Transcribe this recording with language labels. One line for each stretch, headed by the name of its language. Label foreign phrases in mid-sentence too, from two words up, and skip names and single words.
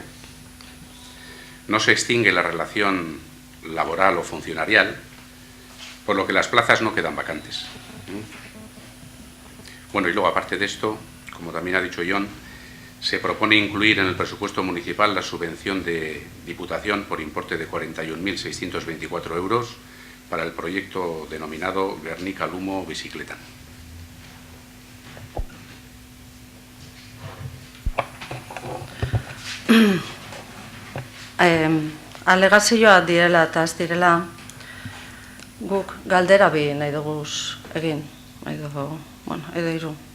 Spanish: No se extingue la relación laboral o funcionarial, por lo que las plazas no quedan vacantes. Bueno, y luego aparte de esto, como también ha dicho John, se propone incluir en el presupuesto municipal la subvención de Diputación por importe de 41.624 euros para el proyecto denominado Gernika Lumo Bicicleta.
Basque: Alegazioa direla eta ez direla, guk galdera bi nahi dugu egin, edo hiru.